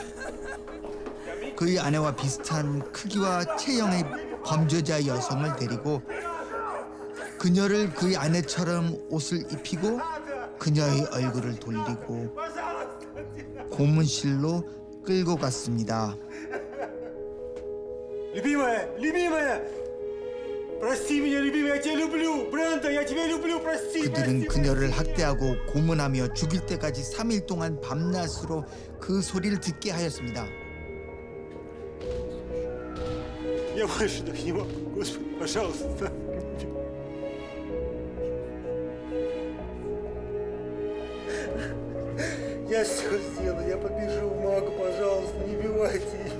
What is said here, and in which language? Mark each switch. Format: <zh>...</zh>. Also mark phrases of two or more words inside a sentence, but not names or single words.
<ko>그의 아내와 비슷한 크기와 체형의 범죄자 여성을 데리고 그녀를 그의 아내처럼 옷을 입히고 그녀의 얼굴을 돌리고 고문실로 끌고 갔습니다.</ko> <ru>Любимая, любимая! Прости меня, любимая, я тебя люблю! Бренда, я тебя люблю, прости!</ru> <ko>그들은 그녀를 학대하고 고문하며 죽일 때까지 3일 동안 밤낮으로 그 소리를 듣게 하였습니다.</ko> <ru>Я больше так не могу, Господи, пожалуйста. Я все сделаю, я побежу в МАГ, пожалуйста, не убивайте ее.</ru>